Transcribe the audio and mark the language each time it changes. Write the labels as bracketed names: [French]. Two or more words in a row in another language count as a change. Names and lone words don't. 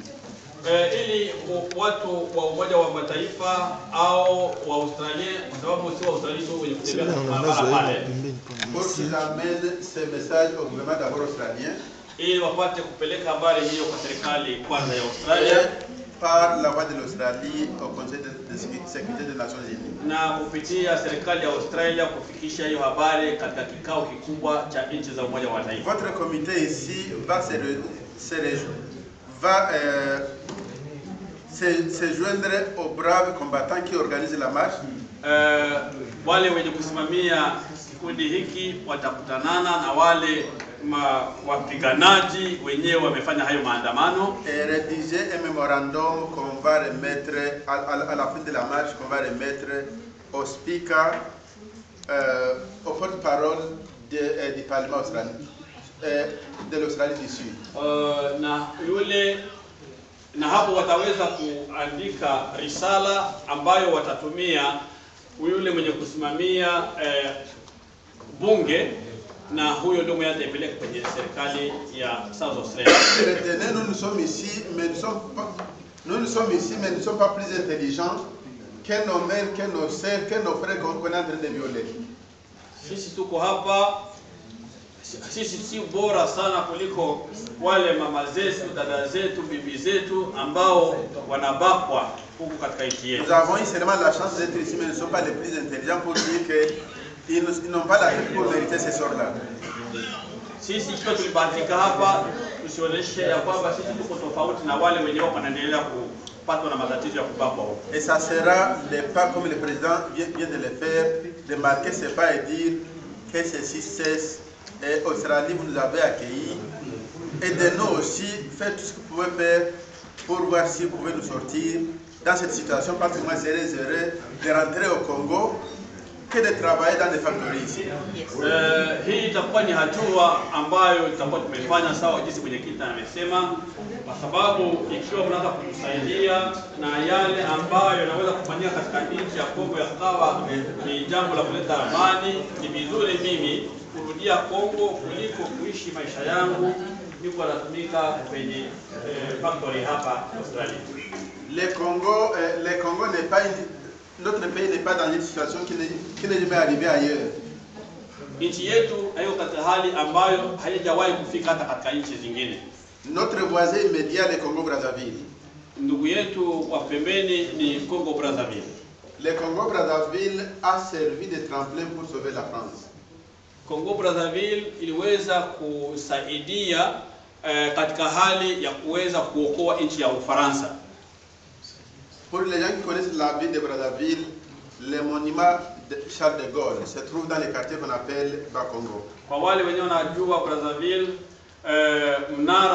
[Swahili] Ili watu wa Umoja wa Mataifa au wa Australia, kwa sababu si wa Australia tu wenye kutembea barabara pale, [French] pour qu'ils amènent ces messages au gouvernement d'abord australien, [Swahili] ili wapate kupeleka habari hiyo kwa serikali kwanza ya Australia, [French] par la voix de l'Australie au Conseil de sécurité des Nations Unies, [Swahili] na kupitia serikali ya Australia kufikisha hiyo habari katika kikao kikubwa cha nchi za Umoja wa Mataifa. [French] Votre comité ici va se joindre aux braves combattants qui organisent la marche. [Swahili] Wale wenye kusimamia kikundi hiki watakutanana na wale wapiganaji wenyewe wamefanya hayo maandamano. [French] Et rédiger un mémorandum qu'on va remettre à la fin de la marche, qu'on va remettre au speaker, au porte-parole du Parlement australien, de l'Australie du Sud. [Swahili] Na hapo wataweza kuandika risala ambayo watatumia yule mwenye kusimamia bunge, na huyo ndio mwenye atapeleka kwenye serikali ya South Australia. [French] Nous sommes ici, mais nous ne sommes pas plus intelligents que nos mères, que nos sœurs, que nos frères qu'on est en train de violer. [Swahili] Sisi tuko hapa, sisi si bora sana kuliko wale mama zetu, dada zetu, bibi zetu ambao wanabakwa huku katika nchi yetu. [French] Nous avons eu seulement la chance d'être ici, mais nous ne sommes pas les plus intelligents pour dire qu'ils n'ont pas la tête pour mériter ces sorts-là. [Swahili] Sisi ikiwa tulibahatika hapa, tusionyeshe ya kwamba sisi tuko tofauti na wale wenye wako wanaendelea kupatwa na matatizo ya kubakwa huko. [French] Et ça sera le pas comme le président vient de le faire, de marquer ses pas et dire que ceci cesse. Et Australie, vous nous avez accueillis. Aidez-nous aussi, faites tout ce que vous pouvez faire pour voir si vous pouvez nous sortir dans cette situation, parce que moi, c'est heureux de rentrer au Congo que de travailler dans des factories ici. [Swahili] Hii itakuwa ni hatua ambayo tutakuwa tumefanya sawa jinsi mwenyekiti amesema, kwa sababu ikiwa mnaanza kutusaidia na yale ambayo yanaweza kufanyika katika nchi ya Kongo yakawa ni jambo la kuleta amani, ni vizuri mimi kurudia Kongo kuliko kuishi maisha yangu niko natumika kwenye factory hapa Australia. [French] Le Congo n'est pas notre pays n'est pas dans une situation qui n'est jamais arrivée ailleurs. [Swahili] Nchi yetu hayo katika hali ambayo haijawahi kufika hata katika nchi zingine. [French] Notre voisin immédiat le Congo Brazzaville. [Swahili] Ndugu yetu wa pembeni ni Congo Brazzaville. [French] le Congo-Brazzaville a servi de tremplin pour sauver la France. [Swahili] Congo-Brazzaville iliweza kusaidia katika hali ya kuweza kuokoa nchi ya Ufaransa. [French] Pour les gens qui connaissent la ville de Brazzaville, le monument de Charles de Gaulle se trouve dans le quartier qu'on appelle Bakongo. [Swahili] Kwa wale wenye wanajua Brazzaville, mnara